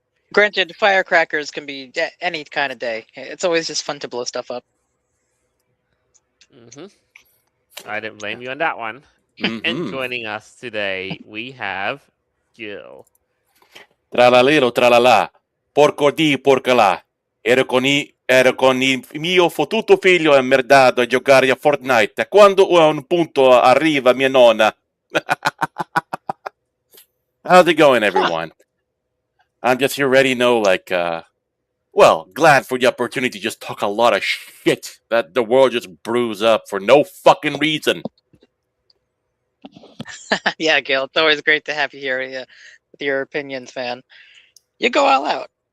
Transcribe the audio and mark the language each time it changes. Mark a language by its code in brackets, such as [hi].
[en] Granted, firecrackers can be any kind of day. It's always just fun to blow stuff up. I didn't blame you on that one. And joining us today, we have Jill. [it] Tralalero tralala. Porco di porca là. Ero con il mio fottuto figlio immerdato a giocare a Fortnite. Quando a un punto arriva mia nonna. [en] How's it going, everyone? I'm just here ready, glad for the opportunity to just talk a lot of shit that the world just brews up for no fucking reason. Yeah, Gil, it's always great to have you here with your opinions, man. You go all out.